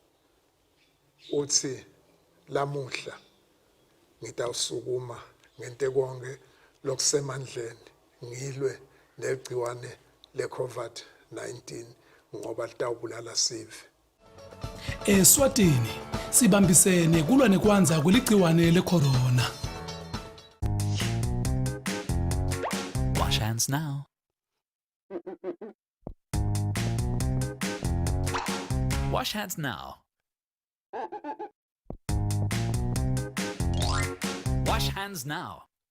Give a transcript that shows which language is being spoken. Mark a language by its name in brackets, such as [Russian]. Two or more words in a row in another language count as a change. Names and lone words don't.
[Swati] uthi lamuhla ngitawusukuma ngente konke lokusemandleni ngilwe negciwane le-COVID-19 ngoba litawubulala sive. Eswatini sibambisene kulwa nekwanza kweligciwane le-corona. [English] Wash hands now. Wash hands now. Wash hands now.